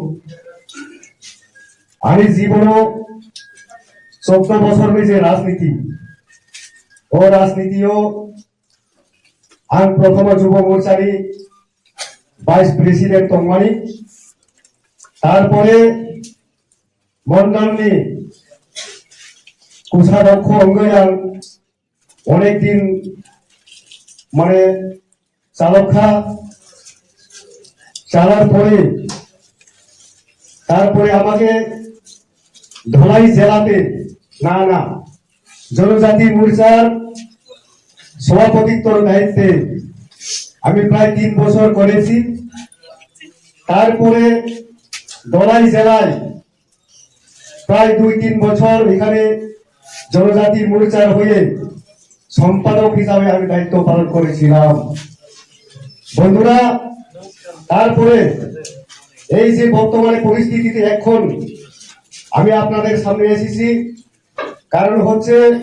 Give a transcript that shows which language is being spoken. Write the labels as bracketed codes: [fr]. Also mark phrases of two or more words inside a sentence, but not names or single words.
[trp] आंनि जीवनाव 14 বছরनि जे राजनीति ओ राजनीतियाव आं प्रथम युव मोर्चानि [en] vice president [trp] तंमानि तारपरे मंडलनि कोषाध्यक्ष अंगै आं अनेक दिन माने चालका [bn] চালার পরে তারপরে আমাকে ধলাই জেলাতে না জনজাতি মোর্চার সভাপতিত্বর দায়িত্বে আমি প্রায় 3 বছর করেছি তারপরে দলাই জেলায় প্রায় 2-3 বছর এখানে জনজাতি মোর্চার হয়ে সম্পাদক হিসাবে আমি দায়িত্ব পালন করেছিলাম বন্ধুরা তারপরে এই যে বর্তমানে পরিস্থিতিতে এখন আমি আপনাদের সামনে এসেছি কারণ হচ্ছে